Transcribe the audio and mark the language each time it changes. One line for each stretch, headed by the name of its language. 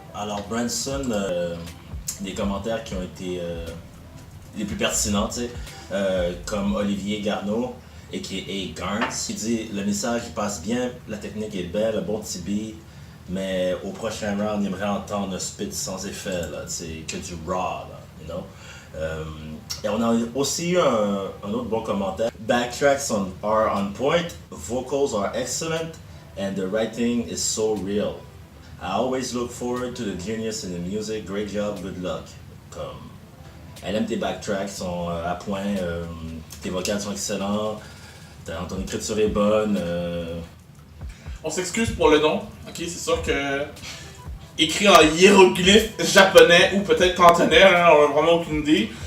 French: Alors, Branson, des commentaires qui ont été les plus pertinents, tu sais, comme Olivier Garneau, a.k.a. Garns, qui dit « Le message il passe bien, la technique est belle, un bon petit beat, mais au prochain round, il aimerait entendre un spit sans effet, là, tu sais, que du raw, là,
English: you know?
French: » Et on a aussi eu un autre bon commentaire.
English: Backtracks are on point, vocals are excellent, and the writing is so real. I always look forward to the genius in the music. Great job, good luck.
French: Comme, elle aime tes backtracks, sont à point, tes vocals sont excellents, ton écriture est bonne. On s'excuse pour le nom, ok? C'est sûr que écrit en hiéroglyphe japonais ou peut-être cantonais, hein, on a vraiment aucune idée.